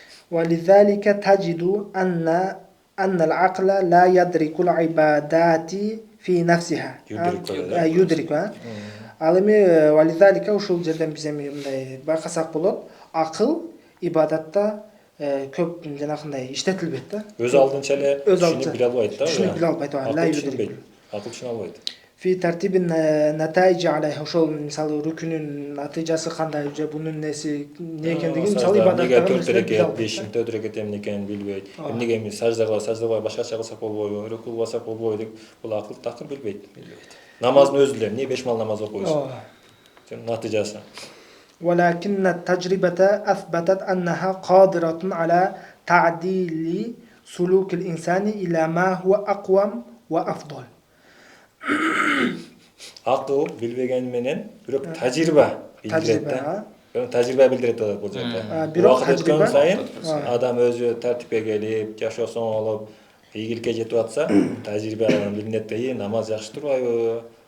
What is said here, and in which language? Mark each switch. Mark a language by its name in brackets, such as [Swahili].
[Arabic] ولذلك تجد أن العقل لا يدرك العبادات في نفسها. يدرك. [Kyrgyz] Ал эми ولذلك ушул жерден биз эми мындай байкасак болот. Акыл ибадатта көп жанакындай иштетилбейт да. Өз алдынча эле түшүнүп биле албайт да. Түшүнүп биле албайт. Акыл түшүнө албайт. [Arabic] في ترتيب النتائج عليها. [Kyrgyz] Ошол мисалы рүкүнүн натыйжасы кандай же бунун неси не экендиги мисалы ибадаттагы 4 рекет, 5-4 рекет эмне экенин билбейт. Эмнеге эми саждага башкача кылсак болбойбу, рүкү кылсак болбойбу деп бул акыл такыр билбейт. Намаздын өзү эле эмне 5 мал намаз окуйсуң. Натыйжасы. [Arabic] ولكن التجربة أثبتت أنها قادرة على تعديل سلوك الإنسان إلى ما هو أقوم وأفضل. [Kyrgyz] Акыл билбеген менен бирок тажрыйба билдирет да. Тажрыйба билдирет бул жерде. Бирок тажрыйба сайын адам өзү тартипке келип, жашоосу оңолуп, ийгиликке жетип атса, тажрыйбадан билинет да, намаз жакшы турбайбы?